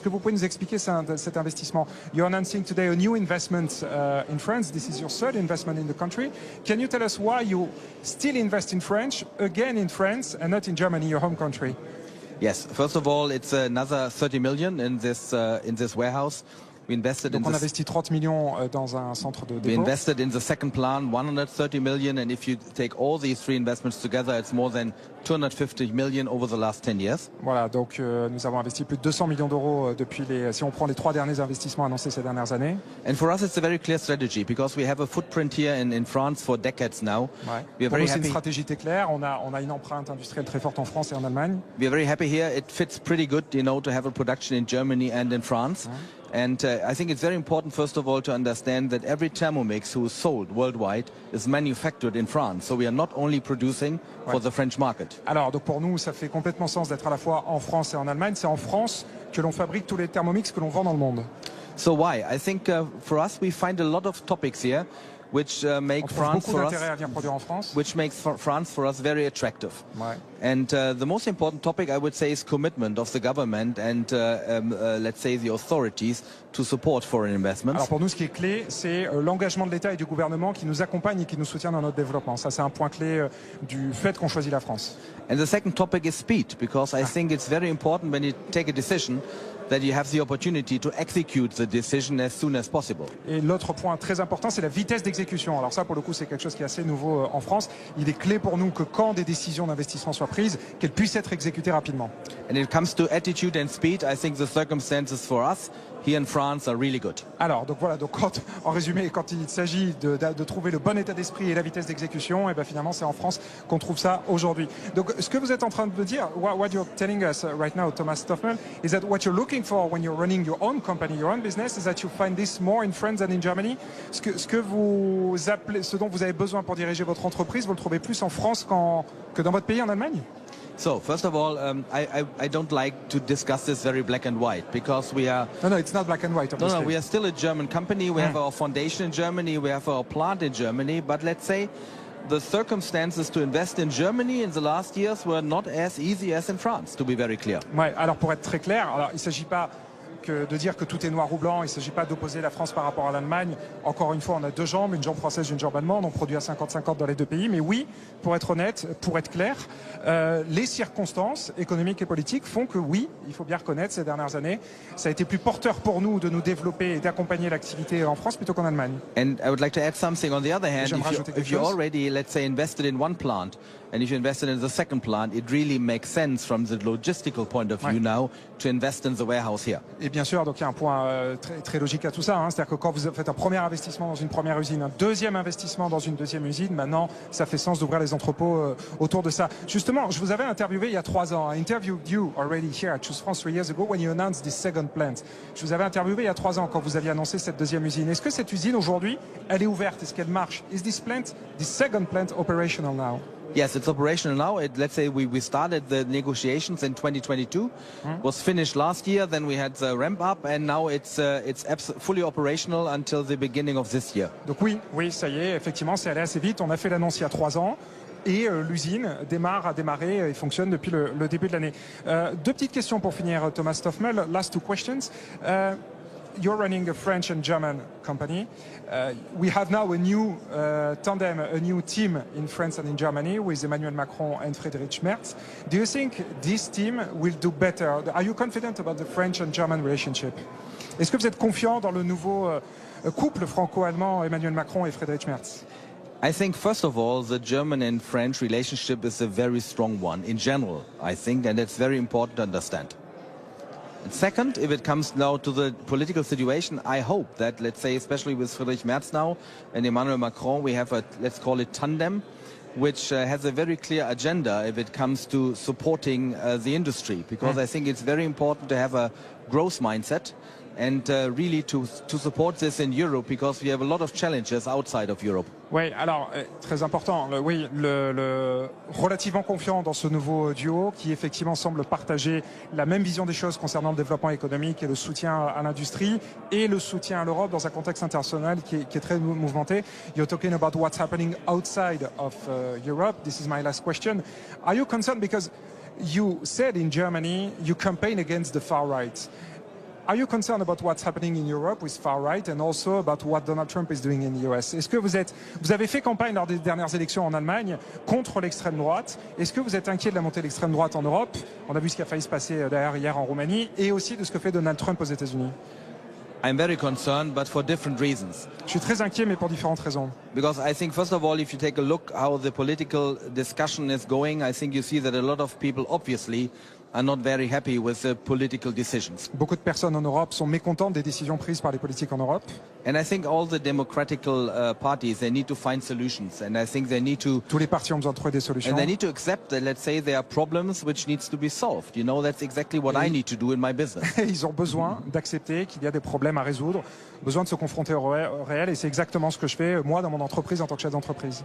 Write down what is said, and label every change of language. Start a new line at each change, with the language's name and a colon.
French: Est-ce que vous pouvez nous expliquer cet investissement?
English: You're announcing today a new investment in France. This is your third investment in the country. Can you tell us why you still invest in France, again in France and not in Germany, your home country? Yes, first of all, it's another 30 million in this warehouse. We invested
French: Donc on investit 30 millions dans un centre de dépôt.
English: We invested in the second plant 130 million, and if you take all these three investments together, it's more than 250 million over the last 10 years.
French: Voilà, donc nous avons investi plus de 200 millions d'euros depuis si on prend les 3 derniers investissements annoncés ces dernières années.
English: And for us, it's a very clear strategy because we have a footprint here in France for decades now.
French: Ouais.
English: We are
French: pour
English: very
French: nous, c'est
English: happy.
French: une stratégie très claire. On a une empreinte industrielle très forte en France et en Allemagne.
English: We are very happy here. It fits pretty good, you know, to have a production in Germany and in France. Ouais. And I think it's very important, first of all, to understand that every Thermomix who is sold worldwide is manufactured in France. So we are not only producing for the French market.
French: Alors, donc pour nous, ça fait complètement sens d'être à la fois en France et en Allemagne. C'est en France que l'on fabrique tous les Thermomix que l'on vend dans le monde.
English: So why? I think for us, we find a lot of topics here which make France for us, which makes France for us very attractive.
French: Ouais.
English: And the most important topic, I would say, is commitment of the government and let's say the authorities to support foreign investments.
French: Alors pour nous, ce qui est clé, c'est l'engagement de l'État et du gouvernement qui nous accompagne et qui nous soutient dans notre développement. Ça, c'est un point clé du fait qu'on choisit la France.
English: And the second topic is speed, because I think it's very important when you take a decision that you have the opportunity to execute the decision as soon as possible.
French: Et l'autre point très important, c'est la vitesse d'exécution. Alors ça, pour le coup, c'est quelque chose qui est assez nouveau en France. Il est clé pour nous que quand des décisions d'investissement soient prises, qu'elles puissent être exécutées rapidement.
English: And it comes to attitude and speed, I think the circumstances for us here in France are really good.
French: Alors, donc voilà, donc en résumé, quand il s'agit de trouver le bon état d'esprit et la vitesse d'exécution, et ben finalement, c'est en France qu'on trouve ça aujourd'hui. Donc, ce que vous êtes en train de me dire,
English: what you're telling us right now, Thomas Stoffmehl, is that what you're looking for when you're running your own company, your own business, is that you find this more in France than in Germany.
French: Ce dont vous avez besoin pour diriger votre entreprise, vous le trouvez plus en France que dans votre pays, en Allemagne?
English: So, first of all, I don't like to discuss this very black and white because we are... No, it's not black and white, obviously. No, we are still a German company. We have our foundation in Germany. We have our plant in Germany. But let's say the circumstances to invest in Germany in the last years were not as easy as in France, to be very clear.
French: Ouais, alors pour être très clair, alors il ne s'agit pas de dire que tout est noir ou blanc, il ne s'agit pas d'opposer la France par rapport à l'Allemagne. Encore une fois, on a deux jambes, une jambe française et une jambe allemande, on produit à 50-50 dans les deux pays. Mais oui, pour être honnête, pour être clair, les circonstances économiques et politiques font que oui, il faut bien reconnaître, ces dernières années, ça a été plus porteur pour nous de nous développer et d'accompagner l'activité en France plutôt qu'en Allemagne.
English: And I would like to add something. On the other hand, if you already, let's say, invested in one plant, and if you invested in the second plant, it really makes sense from the logistical point of view now to invest in the warehouse here.
French: Et bien sûr, donc il y a un point très logique à tout ça. C'est-à-dire que quand vous faites un premier investissement dans une première usine, un deuxième investissement dans une deuxième usine, maintenant, ça fait sens d'ouvrir les entrepôts autour de ça. Justement, je vous avais interviewé il y a 3 ans.
English: I interviewed you already here at Choose France 3 years ago when you announced this second plant.
French: Je vous avais interviewé il y a 3 ans quand vous aviez annoncé cette deuxième usine. Est-ce que cette usine aujourd'hui, elle est ouverte? Est-ce qu'elle marche?
English: Is this second plant operational now? Yes, it's operational now. Let's say we started the negotiations in 2022, was finished last year, then we had the ramp up, and now it's fully operational until the beginning of this year.
French: Donc oui, ça y est, effectivement, c'est allé assez vite. On a fait l'annonce il y a 3 ans. Et l'usine a démarré et fonctionne depuis le début de l'année. 2 petites questions pour finir, Thomas Stoffmehl.
English: Last 2 questions. You're running a French and German company. We have now a new tandem, a new team in France and in Germany with Emmanuel Macron and Friedrich Merz. Do you think this team will do better? Are you confident about the French and German relationship?
French: Est-ce que vous êtes confiant dans le nouveau couple franco-allemand Emmanuel Macron et Friedrich Merz?
English: I think, first of all, the German and French relationship is a very strong one in general, I think, and it's very important to understand. And second, if it comes now to the political situation, I hope that, let's say, especially with Friedrich Merz now and Emmanuel Macron, we have a, let's call it tandem, which has a very clear agenda if it comes to supporting the industry, because I think it's very important to have a growth mindset and really to support this in Europe, because we have a lot of challenges outside of Europe.
French: Oui, alors très important. Oui, le relativement confiant dans ce nouveau duo qui effectivement semble partager la même vision des choses concernant le développement économique et le soutien à l'industrie et le soutien à l'Europe dans un contexte international qui est très mouvementé.
English: You're talking about what's happening outside of Europe. This is my last question. Are you concerned because you said in Germany you campaign against the far right? Are you concerned about what's happening in Europe with far right and also about what Donald Trump is doing in the US?
French: Est-ce que vous avez fait campagne lors des dernières élections en Allemagne contre l'extrême droite? Est-ce que vous êtes inquiet de la montée de l'extrême droite en Europe? On a vu ce qui a failli se passer d'ailleurs hier en Roumanie, et aussi de ce que fait Donald Trump aux États-Unis.
English: I'm very concerned, but for different reasons.
French: Je suis très inquiet, mais pour différentes raisons.
English: Because I think, first of all, if you take a look how the political discussion is going, I think you see that a lot of people obviously are not very happy with the political decisions.
French: Beaucoup de personnes en Europe sont mécontentes des décisions prises par les politiques en Europe.
English: And I think all the democratical parties, they need to find solutions, and I think they need to.
French: Tous les partis ont besoin de trouver des solutions.
English: And they need to accept that, let's say, there are problems which needs to be solved. You know, that's exactly what I need to do in my business.
French: Ils ont besoin d'accepter qu'il y a des problèmes à résoudre, besoin de se confronter au réel, et c'est exactement ce que je fais moi dans mon entreprise en tant que chef d'entreprise.